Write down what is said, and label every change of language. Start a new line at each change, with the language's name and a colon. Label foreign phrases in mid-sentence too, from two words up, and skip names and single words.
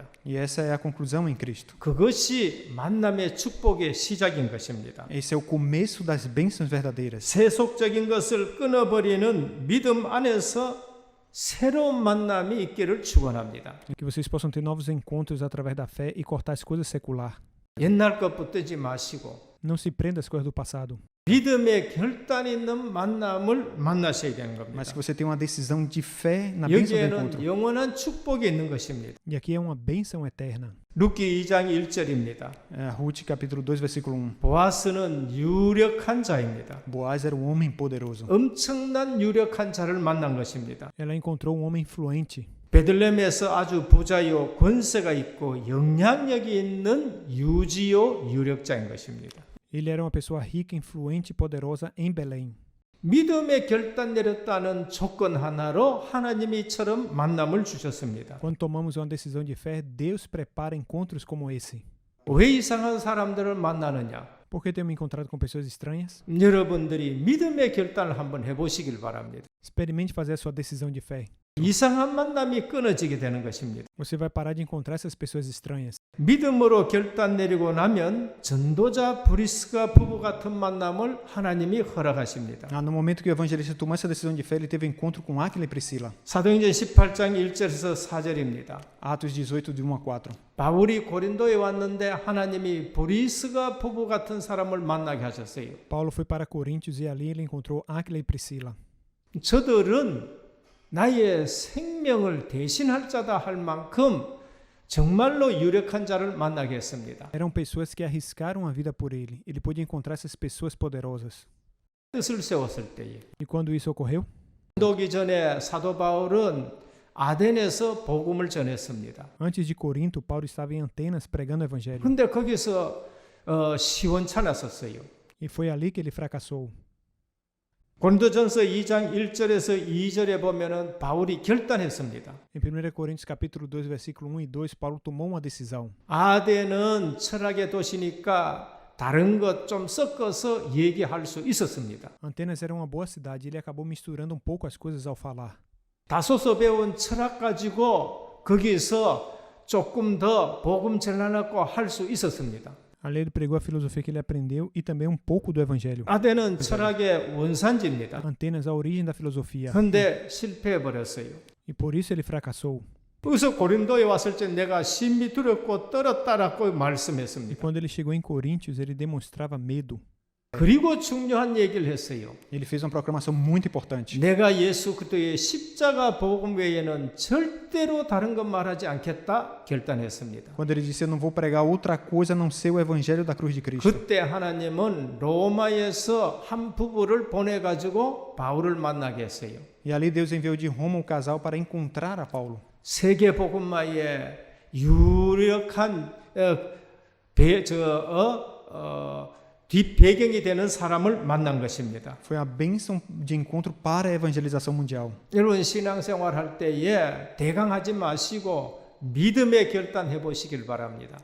Portuguese: E essa é a conclusão em Cristo.
Korean: 그것이 만남의 축복의 시작인 것입니다.
Portuguese: Esse é o começo das bênçãos verdadeiras.
Korean: 세속적인 것을 끊어버리는 믿음 안에서 새로운 만남이 있기를 축원합니다.
Portuguese: Que vocês possam ter novos encontros através da fé e cortar as coisas seculares.
Korean: 옛날 것 붙들지 마시고
Portuguese: Não se prenda às coisas do passado,
Korean: 믿음의 결단 있는 만남을 만나셔야 되는
Portuguese: mas
Korean: 겁니다.
Portuguese: que você tenha uma decisão de fé na bênção do
Korean: 여기에는
Portuguese: encontro.
Korean: 영원한 축복이 있는 것입니다.
Portuguese: E aqui é uma bênção eterna.
Korean: 룻기 2장 1절입니다.
Portuguese: Ruth capítulo 2, versículo 1.
Korean: 보아스는 유력한 자입니다.
Portuguese: Boaz era um homem poderoso.
Korean: 엄청난 유력한 자를 만난 것입니다.
Portuguese: Ela encontrou um homem influente.
Korean: 베들레헴에서 아주 부자요 권세가 있고 영향력이 있는 유지요 유력자인 것입니다.
Portuguese: Ele era uma pessoa rica, influente e poderosa em Belém.
Korean: 믿음의 결단 내렸다는 조건 하나로 하나님이 이처럼 만남을 주셨습니다.
Portuguese: Quando tomamos uma decisão de fé, Deus prepara encontros como esse.
Korean: 왜 이상한 사람들을 만나느냐?
Portuguese: Por que tenho me encontrado com pessoas estranhas?
Korean: 여러분들이 믿음의 결단을 한번 해보시길 바랍니다.
Portuguese: Experimente fazer a sua decisão de fé.
Korean: 이상한 만남이 끊어지게 되는 것입니다.
Portuguese: Você vai parar de encontrar essas pessoas estranhas.
Korean: 믿음으로 결단 내리고 나면 전도자 브리스가 부부 같은 만남을 하나님이 허락하십니다.
Portuguese: No momento que o evangelista tomou essa decisão de fé, ele teve encontro com Áquila e Priscila.
Korean: 사도행전 18장 1절에서 4절입니다.
Portuguese: Atos 18, de 1 a 4.
Korean: 바울이 고린도에 왔는데 하나님이 브리스가 부부 같은 사람을 만나게 하셨어요.
Portuguese: Paulo foi para Coríntios e ali ele encontrou Áquila e Priscila.
Korean: 저들은 나의 생명을 대신할 자다 할 만큼 정말로 유력한 자를 만나게 했습니다.
Portuguese: Eram pessoas que arriscaram a vida por ele. Ele pôde encontrar essas pessoas poderosas.
Korean: 뜻을 세웠을 때에
Portuguese: E quando isso ocorreu?
Korean: 오기 전에 사도 바울은 아덴에서 복음을 전했습니다.
Portuguese: Antes de Corinto, Paulo estava em Atenas pregando o evangelho.
Korean: 근데 거기서 시원찮았었어요.
Portuguese: E foi ali que ele fracassou.
Korean: 고린도전서 2장 1절에서 2절에 보면은 바울이 결단했습니다.
Portuguese: Em 1 Coríntios capítulo 2, versículo 1 e 2, Paulo tomou uma decisão.
Korean: 아덴은 철학의 도시니까 다른 것 좀 섞어서 얘기할 수 있었습니다.
Portuguese: Atenas era uma boa cidade, ele acabou misturando um pouco as coisas ao falar.
Korean: 다소서 배운 철학 가지고 거기서 조금 더 복음 전하고 할 수 있었습니다.
Portuguese: Ali ele pregou a filosofia que ele aprendeu e também um pouco do evangelho.
Korean: 아덴은 철학의 원산지입니다.
Portuguese: Atenas, a origem da filosofia.
Korean: 그런데 실패해 버렸어요.
Portuguese: E por isso ele fracassou.
Korean: 그래서 고린도에 왔을 때 내가 심히 두렵고 떨었다라고
Portuguese: E
Korean: 말씀했습니다.
Portuguese: quando ele chegou em Coríntios, ele demonstrava medo.
Korean: 그리고 중요한 얘기를 했어요.
Portuguese: Ele fez uma proclamação muito importante.
Korean: 내가 예수 그리스도의 십자가 복음 외에는 절대로 다른 것 말하지 않겠다 결단했습니다.
Portuguese: Quando ele disse, eu não vou pregar outra coisa a não ser o evangelho da cruz de Cristo.
Korean: 그때 하나님은 로마에서 한 부부를 보내가지고 바울을 만나게 했어요.
Portuguese: E ali Deus enviou de Roma um casal para encontrar a Paulo.
Korean: 세계 복음화의 유력한 뒷배경이 되는 사람을 만난 것입니다.
Portuguese: Foi a bênção de encontro para a evangelização mundial.
Korean: 여러분 신앙생활 할 때에 대강하지 마시고 믿음의 결단해 보시길 바랍니다.